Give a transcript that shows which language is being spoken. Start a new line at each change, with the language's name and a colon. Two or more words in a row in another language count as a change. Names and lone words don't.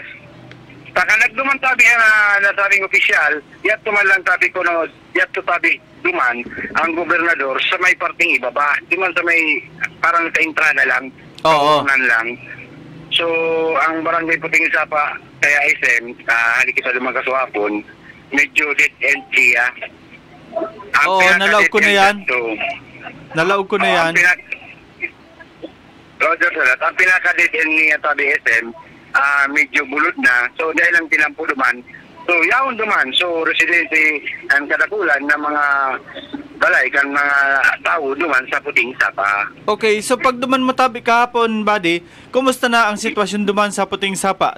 Bikol: Saka nagduman tabi na nasabing opisyal, yat tuman lang tabi ko no, yat to tabi duman ang gobernador sa may parting ibaba. Duman sa may parang sa entrada lang, Oo. Kaunan lang. So, ang barangay Puting Sapa, kaya SM, hali kita lumang kaswapon, medyo
English: dead end
Bikol: siya. Oo, nalaog ko na yan. Nalaog ko na yan.
English: Roger, sir.
Bikol: Ang pinaka-
English: dead end
Bikol: niya tabi SM, medyo bulod na. So, dahil lang tinampo duman. So, yaon duman. So, residente ang kadakulan ng mga balay kan mga tao duman sa Puting Sapa. Okay, so pag duman mo tabi kahapon, buddy, kumusta na ang sitwasyon duman sa Puting Sapa?